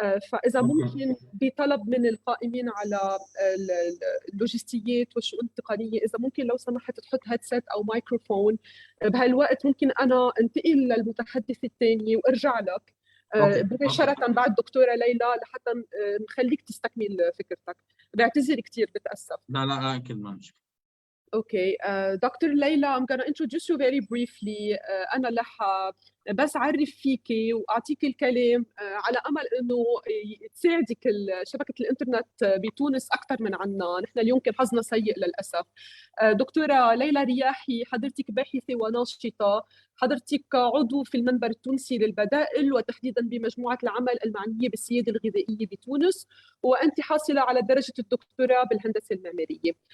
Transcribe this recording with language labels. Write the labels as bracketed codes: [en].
[ar] فاذا ممكن بطلب من القائمين على اللوجستيات والشؤون التقنيه، اذا ممكن لو سمحت تحط هيدسيت او مايكروفون بهالوقت، ممكن انا انتقل للمتحدث الثاني وارجع لك مباشره بعد دكتوره ليلى لحتى نخليك تستكمل فكرتك. بعتذر كثير، بتاسف. لا اكيد ما مشكله. [en] Okay, Dr. Leila, I'm going to introduce you very briefly. [ar] أنا رح بس أعرف فيكي وأعطيك الكلام على أمل إنه تساعدك شبكة الإنترنت بتونس أكثر من عنا. نحن اليوم كان حظنا سيء للأسف. دكتورة ليلى رياحي، حضرتك باحثة وناشطة، حضرتك عضو في المنبر التونسي للبدائل وتحديدا بمجموعة العمل المعنية بالسيادة الغذائية بتونس، وأنت حاصلة على درجة الدكتوراه بالهندسة المعمارية.